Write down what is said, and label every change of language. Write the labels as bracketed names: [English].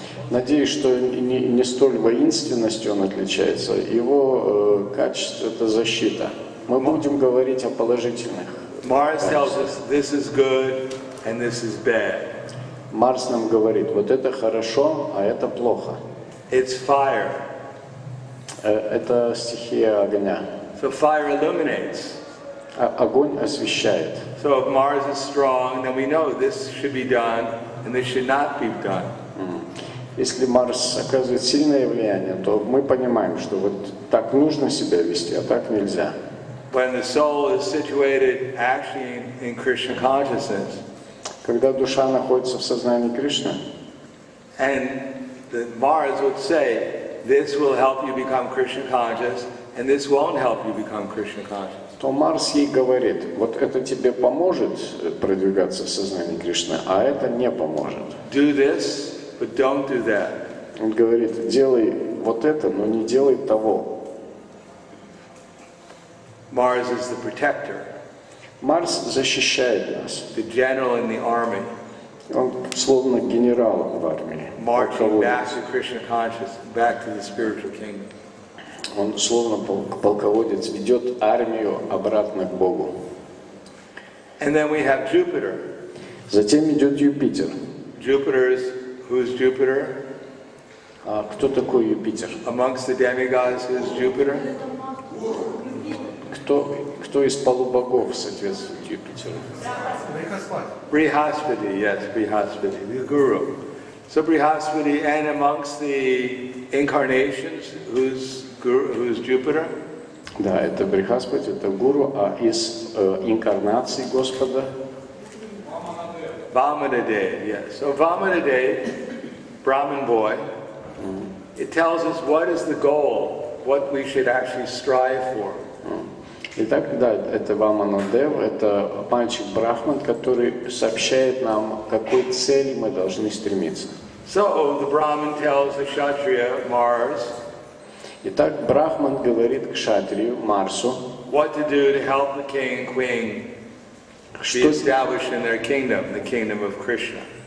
[Russian] Надеюсь, что не столь воинственностью он отличается. Его качество – это защита. Мы будем говорить о положительных. [English] Mars tells us this is good and this is bad. [Russian] Марс нам говорит, вот это хорошо, а это плохо. [English] It's fire. [Russian] Это стихия огня. [English] So fire illuminates. [Russian] Огонь освещает. [English] So if Mars is strong, then we know this should be done and this should not be done. [Russian] Если Марс оказывает сильное влияние, то мы понимаем, что вот так нужно себя вести, а так нельзя. [English] When the soul is situated actually in Krishna consciousness, [Russian] Когда душа находится в сознании Кришны, [English] and the Mars would say, this will help you become Krishna conscious, and this won't help you become Krishna conscious. [Russian] то Марс ей говорит, вот это тебе поможет продвигаться в сознании Кришны, а это не поможет. [English] Do this, but don't do that. [Russian] Он говорит, делай вот это, но не делай того. [English] Mars is the protector, [Russian] Марс защищает нас. [English] the general in the army, [Russian] Он словно генерал в армии. [English] marching back to Krishna consciousness, back to the spiritual kingdom. [Russian] Он словно полководец ведет армию обратно к Богу. [English] And then we have Jupiter. [Russian] Затем идет Юпитер. [English] Who's Jupiter? [Russian] А кто такой Юпитер? [English] Amongst the demigods, who's Jupiter? [Russian] Кто из полубогов соответствует Юпитеру? [English] Brihaspati, yes, Brihaspati, the guru. So Brihaspati, and amongst the incarnations, who's Jupiter? [Russian] Да, это Брихаспати, это гуру, а из инкарнаций Господа? [English] Vamanadev, yes. So Vamanadev, Brahmin boy, it tells us what is the goal, what we should actually strive for. [Russian] Итак, да, это Ваманадев, это мальчик Брахман, который сообщает нам, к какой цели мы должны стремиться. [English] So the Brahmin tells the Kshatriya, Mars, [Russian] Итак, Брахман говорит Кшатрию, Марсу, [English] what to do to help the king and queen be established in their kingdom, the kingdom of Krishna.